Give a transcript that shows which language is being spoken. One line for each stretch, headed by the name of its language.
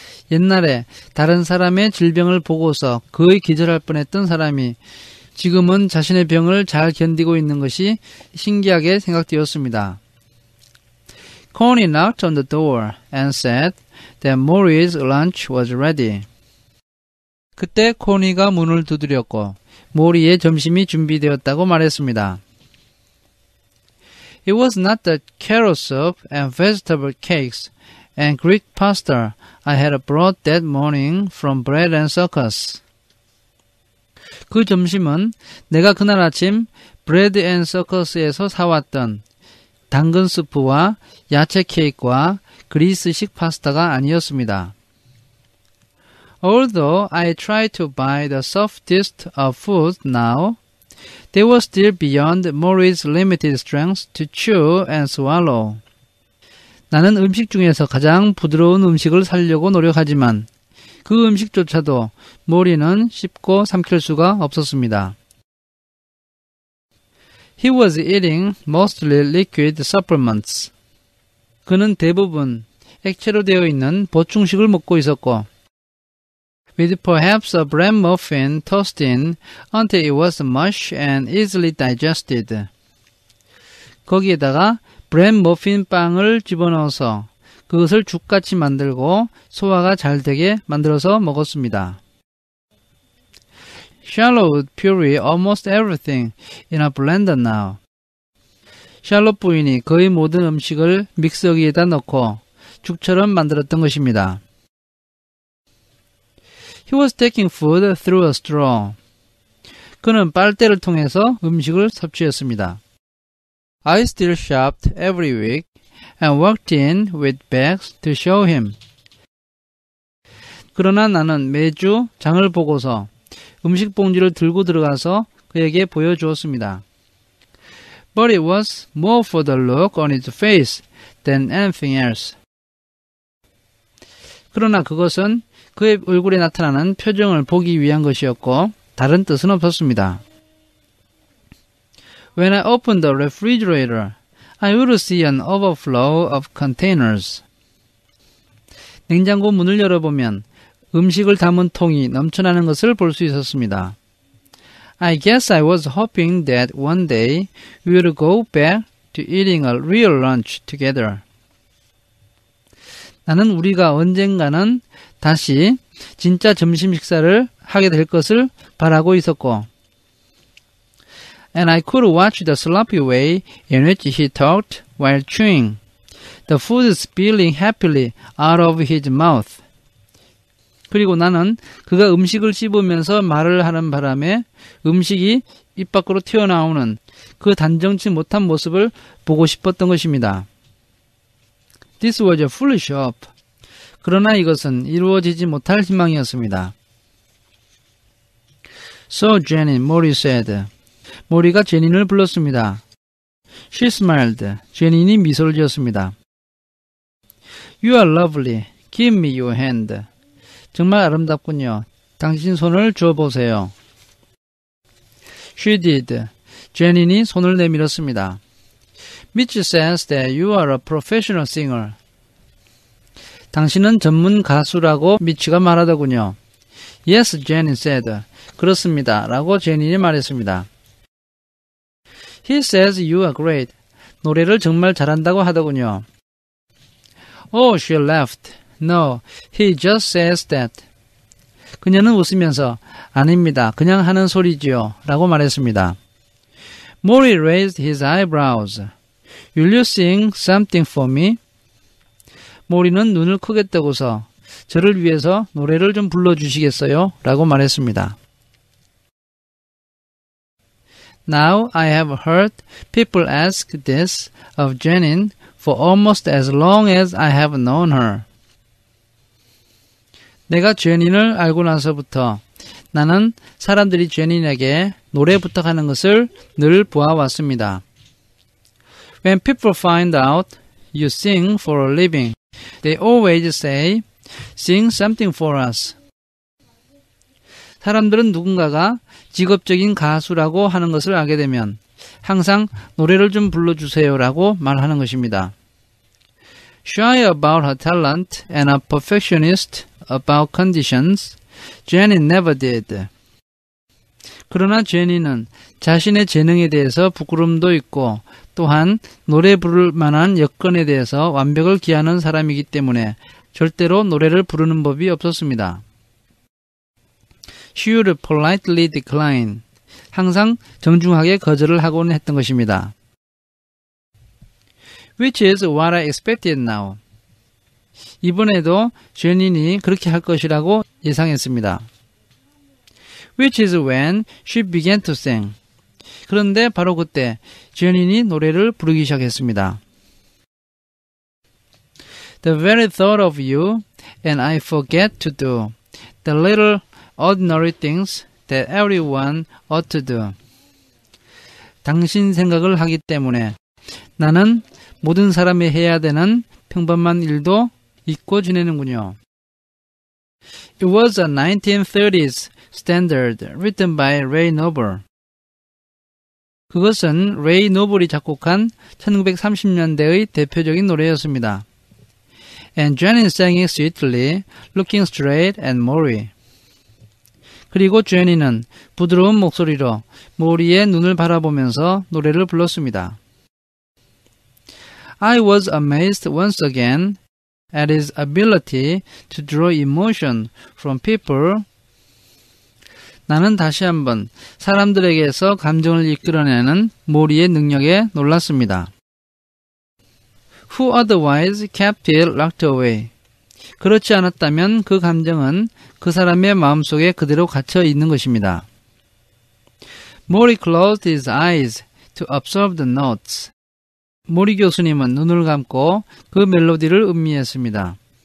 Korean: 옛날에 다른 사람의 질병을 보고서 거의 기절할 뻔했던 사람이 지금은 자신의 병을 잘 견디고 있는 것이 신기하게 생각되었습니다.
English: Connie knocked on the door and said that Maury's lunch was ready.
Korean: 그때 코니가 문을 두드렸고 모리의 점심이 준비되었다고 말했습니다.
English: It was not the carrot soup and vegetable cakes and Greek pasta I had brought that morning from Bread and Circus.
Korean: 그 점심은 내가 그날 아침 브레드 앤 서커스에서 사왔던 당근 스프와 야채 케이크와 그리스식 파스타가 아니었습니다.
English: Although I tried to buy the softest of food now, they were still beyond Maury's limited strength to chew and swallow.
Korean: 나는 음식 중에서 가장 부드러운 음식을 사려고 노력하지만 그 음식조차도 모리는 씹고 삼킬 수가 없었습니다.
English: He was eating mostly liquid supplements.
Korean: 그는 대부분 액체로 되어 있는 보충식을 먹고 있었고
English: with perhaps a bread muffin tossed in until it was mush and easily digested.
Korean: 거기에다가 브레드 머핀 빵을 집어넣어서 그것을 죽같이 만들고 소화가 잘 되게 만들어서 먹었습니다.
English: Charlotte would puree almost everything in a blender now.
Korean: 샬롯 부인이 거의 모든 음식을 믹서기에다 넣고 죽처럼 만들었던 것입니다.
English: He was taking food through a straw.
Korean: 그는 빨대를 통해서 음식을 섭취했습니다.
English: I still shopped every week and walked in with bags to show him.
Korean: 그러나 나는 매주 장을 보고서 음식 봉지를 들고 들어가서 그에게 보여주었습니다.
English: But it was more for the look on his face than anything else.
Korean: 그러나 그것은 그의 얼굴에 나타나는 표정을 보기 위한 것이었고 다른 뜻은 없었습니다.
English: When I opened the refrigerator, I would see an overflow of containers.
Korean: 냉장고 문을 열어보면 음식을 담은 통이 넘쳐나는 것을 볼 수 있었습니다.
English: I guess I was hoping that one day we would go back to eating a real lunch together.
Korean: 나는 우리가 언젠가는 다시 진짜 점심 식사를 하게 될 것을 바라고 있었고,
English: and I could watch the sloppy way in which he talked while chewing, the food spilling happily out of his mouth.
Korean: 그리고 나는 그가 음식을 씹으면서 말을 하는 바람에 음식이 입 밖으로 튀어나오는 그 단정치 못한 모습을 보고 싶었던 것입니다.
English: This was a foolish hope.
Korean: 그러나 이것은 이루어지지 못할 희망이었습니다.
English: So Jenny, Maury said.
Korean: 모리가 제닌을 불렀습니다.
English: She smiled.
Korean: 제닌이 미소를 지었습니다.
English: You are lovely. Give me your hand.
Korean: 정말 아름답군요. 당신 손을 줘보세요.
English: She did.
Korean: 제닌이 손을 내밀었습니다.
English: Mitch says that you are a professional singer.
Korean: 당신은 전문 가수라고 미치가 말하더군요.
English: Yes, Jenny said.
Korean: 그렇습니다. 라고 제닌이 말했습니다.
English: He says you are great.
Korean: 노래를 정말 잘한다고 하더군요.
English: Oh, she laughed. No, he just says that.
Korean: 그녀는 웃으면서 아닙니다. 그냥 하는 소리지요. 라고 말했습니다. Maury raised his eyebrows.
English: Will you sing something for me?
Korean: 모리는 눈을 크게 뜨고서 저를 위해서 노래를 좀 불러주시겠어요? 라고 말했습니다.
English: Now I have heard people ask this of Jenin for almost as long as I have known her.
Korean: 내가 제닌을 알고 나서부터 나는 사람들이 제닌에게 노래 부탁하는 것을 늘 보아왔습니다.
English: When people find out you sing for a living, they always say, sing something for us.
Korean: 사람들은 누군가가 직업적인 가수라고 하는 것을 알게 되면 항상 노래를 좀 불러주세요라고 말하는 것입니다.
English: Shy about her talent and a perfectionist about conditions, Jenny never did.
Korean: 그러나 제니는 자신의 재능에 대해서 부끄럼도 있고 또한 노래 부를 만한 여건에 대해서 완벽을 기하는 사람이기 때문에 절대로 노래를 부르는 법이 없었습니다.
English: She would politely decline.
Korean: 항상 정중하게 거절을 하곤 했던 것입니다.
English: Which is what I expected now.
Korean: 이번에도 제닌이 그렇게 할 것이라고 예상했습니다.
English: Which is when she began to sing.
Korean: 그런데 바로 그때 제닌이 노래를 부르기 시작했습니다.
English: The very thought of you and I forget to do the little ordinary things that everyone ought to do.
Korean: 당신 생각을 하기 때문에 나는 모든 사람이 해야 되는 평범한 일도 잊고 지내는군요.
English: It was a 1930s standard written by Ray Noble.
Korean: 그것은 레이 노블이 작곡한 1930년대의 대표적인 노래였습니다.
English: And Jenin sang it sweetly, looking straight at Maury.
Korean: 그리고 제니는 부드러운 목소리로 모리의 눈을 바라보면서 노래를 불렀습니다.
English: I was amazed once again at his ability to draw emotion from people.
Korean: 나는 다시 한번 사람들에게서 감정을 이끌어내는 모리의 능력에 놀랐습니다.
English: Who otherwise kept it locked away.
Korean: 그렇지 않았다면 그 감정은 그 사람의 마음속에 그대로 갇혀 있는 것입니다.
English: Maury closed his eyes to observe the notes.
Korean: 모리 교수님은 눈을 감고 그 멜로디를 음미했습니다.